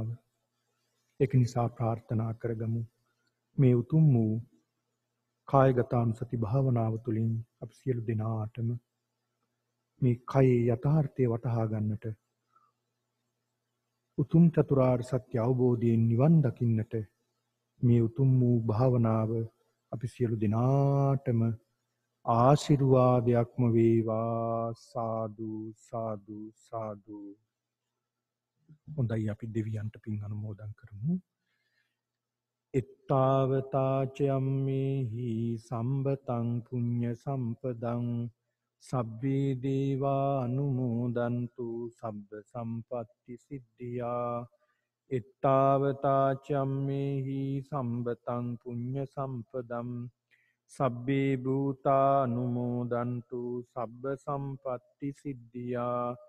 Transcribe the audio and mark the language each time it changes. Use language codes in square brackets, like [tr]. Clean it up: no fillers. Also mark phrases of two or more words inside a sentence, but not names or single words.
[si] ඒක නිසා ප්‍රාර්ථනා කරගමු මේ උතුම් වූ කායගතානුසති භාවනාව තුළින් අප සියලු දෙනාටම මේ කයේ යථාර්ථය වටහා ගන්නට උතුම් චතුරාර්ය සත්‍ය අවබෝධයෙන් නිවන් දකින්නට මේ උතුම් වූ භාවනාව අපි සියලු දෙනාටම ආශිර්වාදයක්ම වේවා. සාදු සාදු සාදු. හොඳයි අපි දෙවියන්ට පින් අනුමෝදන් කරමු. [pi] එත්තාවතාචයම්මේහි සම්බතං පුඤ්ඤ සම්පදං සබ්බේ දේවා අනුමෝදන්තු සබ්බ සම්පත්ති සිද්ධියා. එත්තාවතාචම්මේහි සම්බතං පුඤ්ඤ සම්පදම් සබ්බේ භූතා අනුමෝදන්තු සබ්බ සම්පත්ති සිද්ධියා.